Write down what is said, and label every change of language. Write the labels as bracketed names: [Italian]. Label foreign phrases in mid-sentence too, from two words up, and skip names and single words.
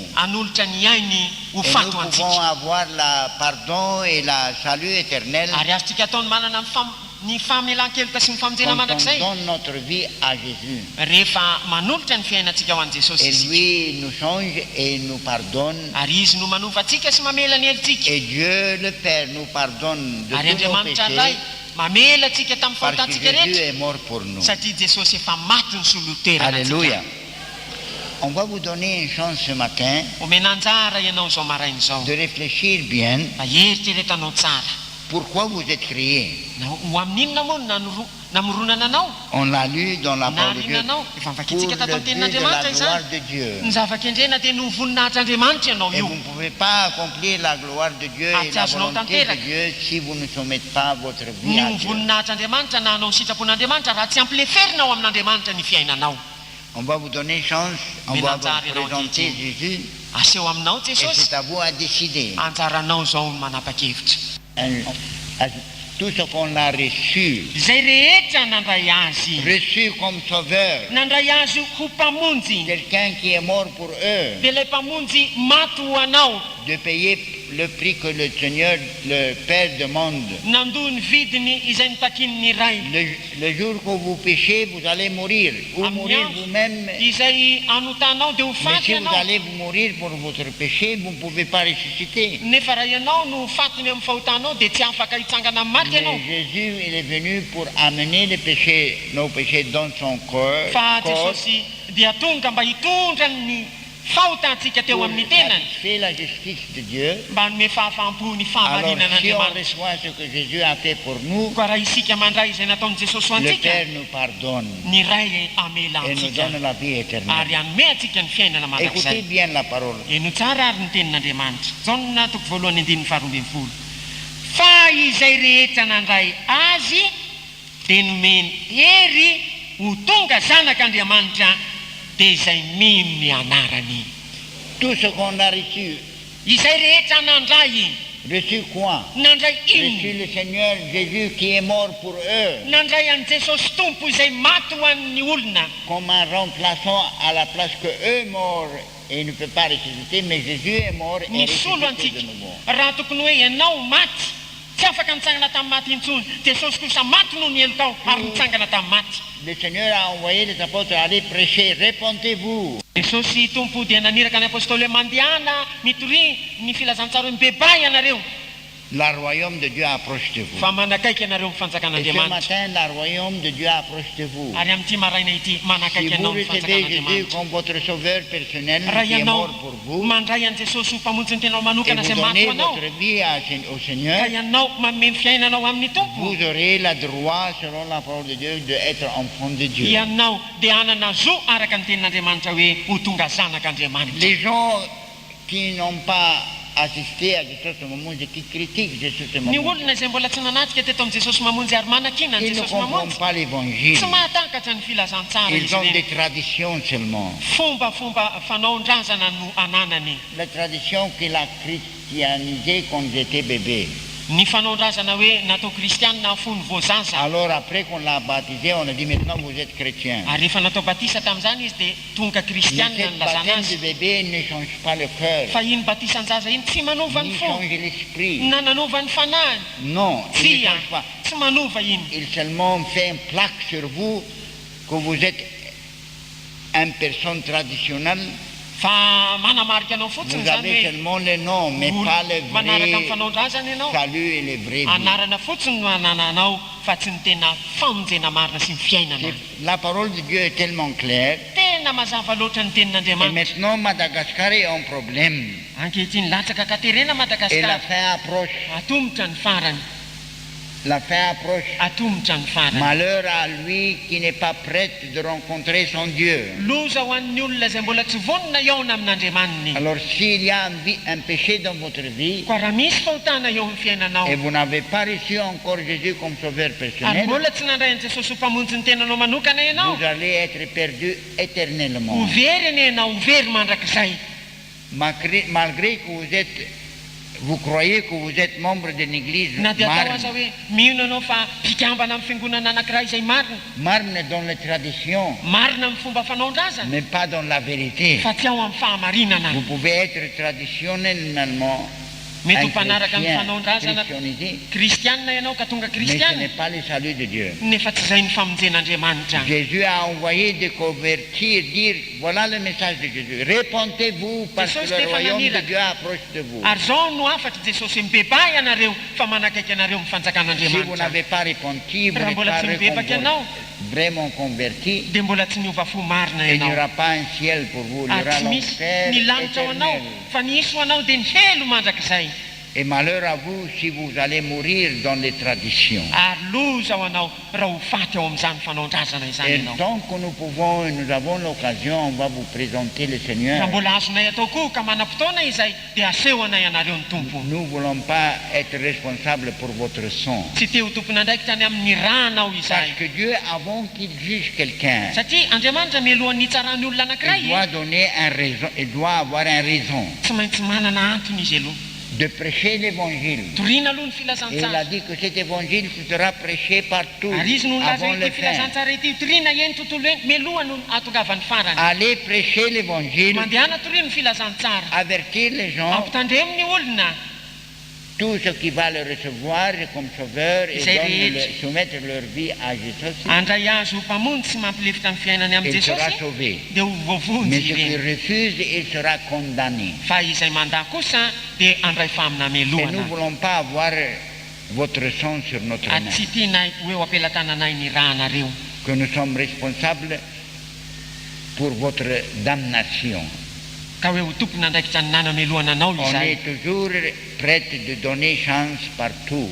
[French] Et nous pouvons avoir le pardon et le salut éternel quand on donne notre vie à Jésus. Et lui nous change et nous pardonne. Et Dieu le Père nous pardonne de tous nos péchés [Malagasy] mamela atsika tamin'ny [French] Parce que [Malagasy] fahotantsika [French] Jésus [Malagasy] rehetra [French] est mort pour nous. [Malagasy] satria Jesosy efa maty ny soloterana. [French] Alléluia. On va vous donner une chance ce matin [Malagasy] omena anjara ianao zao maraina zao [French] de réfléchir bien [Malagasy] mba eritreretanao tsara. [French] pourquoi vous êtes créés. [Malagasy] Ho amin'inona moa namoronana anao? [French] On l'a lu dans la parole de Dieu. [Malagasy] Narinanao efa [French] Pour [Malagasy] mivakitsika tato [French] le [Malagasy] amin'ny [French] but [Malagasy] tenin'Andriamanitra [French] de la [Malagasy] izany. [French] gloire de Dieu. [Malagasy] Ny zavakendrena dia no voninahitry'Andriamanitra ianao [French] Et [Malagasy] io. [French] vous ne pouvez pas accomplir la gloire de Dieu et la volonté de Dieu si vous ne soumettez pas votre vie à [Malagasy] Ny [French] Dieu. [Malagasy] voninahitry'Andriamanitra na hanao ny sitrapon'Andriamanitra raha tsy ampileferina ao amin'Andriamanitra ny fiainanao. [French] On va vous donner chance, on va vous présenter Jésus [Malagasy] aseho aminao [French] et [Malagasy] Jesosy, [French] c'est à vous à décider. [Malagasy] anjaranao zao ny manapa-kevitra. [French] Tout ce qu'on a reçu, [Malagasy] Izay rehetra nandray azy, [French] reçu comme sauveur, [Malagasy] nandray azy ho mpamonjy, [French] quelqu'un qui est mort pour eux, [Malagasy] dia ilay mpamonjy maty ho anao, [French] de payer le prix que le Seigneur, le Père demande. [Malagasy] nandoa ny vidiny izay nitakin'ny ray. [French] Le jour que vous péchez, vous allez mourir, ou mourir vous-même. [Malagasy] Izay anotanao dia ho [French] Mais [Malagasy] faty [French] si vous [Malagasy] ianao. [French] allez vous mourir pour votre péché, vous ne pouvez pas ressusciter. [Malagasy] Nefa raha ianao no fatiny amin'ny fahotanao dia tsy afaka hitsangana amin'ny maty ianao. [French] Mais Jésus, il est venu pour amener les péchés, nos péchés dans son corps, [Malagasy] Fa Jesosy dia tonga mba hitondra ny fahotantsika teo [French] pour [Malagasy] amin'ny tenany, [French] satisfaire la justice de Dieu. [Malagasy] mba hanome fahafaham-po ny [French] Alors, [Malagasy] fahamarinana [French] si on [Malagasy] Andriamanitra. [French] reçoit ce que Jésus a fait pour nous, [Malagasy] Koa raha isika mandray izay nataony Jesosy ho [French] le [Malagasy] antsika, [French] Père nous pardonne [Malagasy] ny ray amela [French] et nous [Malagasy] antsika [French] donne la vie éternelle. [Malagasy] ary hanome antsika ny fiainana [French] Écoutez [Malagasy] mandrakizay. [French] bien la parole. [Malagasy] Eno tsara ary ny tenin'Andriamanitra. Jaona toko voalohany andininy faharoa ambin'ny folo. Fa izay rehetra nandray azy dia nomeny hery ho tonga zanak'Andriamanitra dia izay mino ny anarany. [French] Tout ce qu'on a reçu, [Malagasy] Izay rehetra nandray, [French] reçu quoi? [Malagasy] nandray [French] Reçu [Malagasy] inona? [French] le Seigneur Jésus qui est mort pour eux, [Malagasy] Nandray an'i Jesosy tompo izay maty ho an'ny olona, [French] comme un remplaçant à la place que eux morts et ne peut pas ressusciter, mais Jésus est mort et [Malagasy] misolo [French] ressuscité [Malagasy] antsika. [French] de nouveau. [Malagasy] Raha tokony hoe ianao maty, tsy afaka nitsangana tamin'ny maty intsony. Jesosy kosa maty noho ny elo tao ary nitsangana tamin'ny maty. [French] Le Seigneur a envoyé les apôtres à aller prêcher, répentez-vous. [Malagasy] Jesosy tompo dia naniraka ny apôstôly hoe mandehana mitory ny filazantsara hoe mibebay ianareo [French] Le royaume de Dieu approche de vous. [Malagasy] fa manakaiky ianareo ny [French] Et ce [Malagasy] fanjakan'Andriamanitra. [French] matin, le royaume de Dieu approche de vous. [Malagasy] Ary amin'ity maraina ity [French] Si [Malagasy] manakaiky [French] vous [Malagasy] ianao ny [French] recevez Jésus [Malagasy] fanjakan'Andriamanitra. [French] comme votre sauveur personnel [Malagasy] Raha [French] qui est [Malagasy] ianao [French] mort pour vous, [Malagasy] mandray an' Jesosy ho mpamonjy ny tenao [French] et [Malagasy] manokana [French] vous [Malagasy] izay maty [French] donnez [Malagasy] ho anao, [French] votre vie au Seigneur, [Malagasy] ka ianao manome fiainanao amin'ny tompo, [French] vous aurez le droit, selon la parole de Dieu, d'être enfant de Dieu. [Malagasy] ianao dia hanana zo araka ny tenin'Andriamanitra hoe ho tonga zanak'Andriamanitra. [French] Les gens qui n'ont pas assisté à ce moment, qui critiquent ce [Malagasy] Ny [French] moment, [Malagasy] olona izay mbola tsy nanatrika teto amin'ny Jesosy mamonjy ary manakina ny [French] ils ne [Malagasy] Jesosy [French] comprennent [Malagasy] mamonjy, [French] pas l'évangile. [Malagasy] tsy mahatakatra ny filazantsara [French] Ils [Malagasy] izy [French] ont [Malagasy] ireny. [French] des traditions seulement. [Malagasy] Fomba fanaondrazana no ananany. [French] La tradition qu'il a christianisée quand j'étais bébé. [Malagasy] Ny fanaondrazana hoe natao kristianina fony voazaza. [French] Alors après qu'on l'a baptisé, on a dit maintenant vous êtes chrétien. [Malagasy] Ary rehefa natao batisa tamin'izany izy dia tonga [French] Mais [Malagasy] kristianina [French] cette [Malagasy] ny lazana [French] baptême [Malagasy] azy. [French] de bébé ne change pas le cœur, [Malagasy] Fa iny batisan-jaza iny tsy manova ny [French] ni [Malagasy] fo, [French] change l'esprit. [Malagasy] na nanova ny fanahy. [French] Non, il [Malagasy] Tsy [French] ne change pas. [Malagasy] tsy manova iny. [French] Il seulement fait une plaque sur vous que vous êtes une personne traditionnelle. [Malagasy] Fa manamarika anao fotsiny [French] Vous [Malagasy] zany [French] avez [Malagasy] hoe [French] seulement le nom, mais pas le [Malagasy] manaraka amin'ny [French] vrai [Malagasy] fanaondrazana ianao. [French] salut et le vrai vie. [Malagasy] Anarana fotsiny no anananao fa tsy ny tena famonjena marina sy ny fiainana. [French] La parole de Dieu est tellement claire. [Malagasy] Tena mazava loatra ny [French] Et [Malagasy] tenin'Andriamanitra. [French] maintenant, Madagascar est un problème. [Malagasy] Ankehitriny latsaka katerena [French] Et la [Malagasy] Madagasikara. [French] fin approche. [Malagasy] Atombotra ny farany. [French] La fin approche. [Malagasy] Atombotra ny farany. [French] Malheur à lui qui n'est pas prêt de rencontrer son Dieu. [Malagasy] Loza ho an'ny olona izay mbola tsy vonona iaona amin'Andriamaniny. [French] Alors s'il y a un péché dans votre vie [Malagasy] Koa raha misy fahotana eo amin'ny fiainanao, [French] et vous n'avez pas reçu encore Jésus comme sauveur [Malagasy] ary [French] personnel, [Malagasy] mbola tsy nandray an' Jesosy ho mpamonjy ny tenanao manokana ianao, [French] vous allez être perdu éternellement. [Malagasy] ho very anie ianao, ho very mandrakizay. [French] Malgré que vous croyez que vous êtes membre d'une église [Malagasy] Na dia atao aza marne, hoe mino anao fa mpikambana amin'ny fiangonana anankiray izay marina, [French] marne dans les traditions, [Malagasy] marina amin'ny fomba fanaondrazana, [French] mais pas dans la vérité. [Malagasy] fa tsy ao amin'ny fahamarinana. [French] Vous pouvez être traditionnellement [Malagasy] mety ho mpanaraka amin'ny fanaondrazana kristianina ianao ka tonga [French] mais ce [Malagasy] kristiana [French] n'est pas le salut de Dieu. [Malagasy] nefa tsy izay ny famonjen'andriamanitra. [French] Jésus a envoyé de convertir, dire voilà le message de Jésus. Répentez-vous parce que le royaume de Dieu approche de vous. [Malagasy] Ary zao no afatry Jesosy mibebay ianareo fa manakaiky anareo amin'ny [French] Si vous [Malagasy] fanjakan'andriamanitra. [French] n'avez pas répondu, vous [Malagasy] Raha [French] n'êtes [Malagasy] mbola [French] pas [Malagasy] tsy mibebaky ianao [French] vraiment converti, [Malagasy] dia mbola tsy niova fo marina [French] il n'y [Malagasy] ianao. [French] aura pas un ciel pour vous, il y [Malagasy] Ary [French] aura [Malagasy] tsy misy [French] l'enfer [Malagasy] ny lanitra ho anao [French] éternel. [Malagasy] fa ny isy ho anao dia ny helo mandrakizay. [French] Et malheur à vous si vous allez mourir dans les traditions. [Malagasy] Ary loza ho anao raha ho faty ao amin'izany fanaondrazana izany [French] Et [Malagasy] ianao. [French] tant que nous pouvons et nous avons l'occasion, on va vous présenter le Seigneur. [Malagasy] Raha mbola azonay atao koa ka manam-potoana izay dia asehoanay anareo ny tompo. [French] Nous ne voulons pas être responsables pour votre sang. [Malagasy] Tsy te ho tompon'andraikitra any amin'ny ranao [French] Parce [Malagasy] izay. [French] que Dieu, avant qu'il juge quelqu'un, [Malagasy] Satria Andriamanitra mialohan'ny hitsarany olona anankiray [French] il doit avoir un raison [Malagasy] tsy maintsy manana antony izy aloha. [French] de prêcher l'évangile. [Malagasy] Toriana aloha ny [French] Et il a [Malagasy] filazantsara. [French] dit que cet évangile sera prêché partout [Malagasy] Ary izy no [French] avant [Malagasy] nilaza [French] le [Malagasy] ity [French] fin. [Malagasy] filazantsara ity toriana eny tontolo eny mialoha no atongavany farany. [French] Allez prêcher l'évangile, [Malagasy] Mandehana toriana ny filazantsara. [French] avertir les gens, [Malagasy] Ampitandremo ny olona. [French] tous ceux qui va le recevoir comme sauveur et Ils soumettre leur vie à Jésus. [Malagasy] Andray azy ho mpamonjy sy mampilefitra amin'ny fiainany amin'ny [French] Il sera [Malagasy] Jesosy [French] sauvé. [Malagasy] dia ho [French] Mais [Malagasy] voavonjy [French] ceux qui [Malagasy] ireny. [French] refusent, il sera condamné. [Malagasy] Fa izay mandà kosa dia andray famina [French] Et nous ne [Malagasy] melohana. [French] voulons pas avoir votre sang sur notre [Malagasy] Ary [French] main. [Malagasy] tsy tianay hoe ho ampelatananay ny rahanareo. [French] Que nous sommes responsables pour votre damnation. [Malagasy] Ka hoe ho tompony andraikitra ny nanamelohana anao [French] On [Malagasy] izay. [French] est toujours prête de donner chance partout.